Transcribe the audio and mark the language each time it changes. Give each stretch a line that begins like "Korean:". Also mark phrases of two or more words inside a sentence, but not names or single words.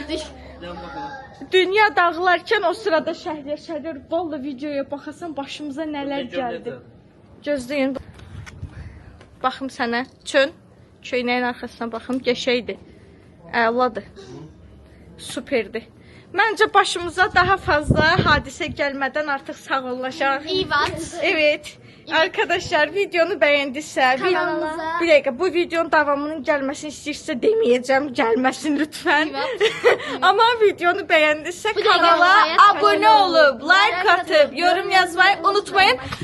Azerbaijani: Dünya dağılarkən o sırada Şəhriyar valla videoya baxasan başımıza nələr gəldi. Gözləyin. Baxım sənə. Köynəyin arxasına baxım. Qəşəydir. Əladır. Superdir. Məncə başımıza daha fazla hadisə gəlmədən artıq sağollaşaq.
Turkish: Evet. Arkadaşlar videonu beğendiyse bir dakika, bu videonun davamının gelmesini istiyorsa demeyeceğim, gelmesin lütfen. Ama videonu beğendiyse kanala abone olup like atıp yorum yazmayı unutmayın.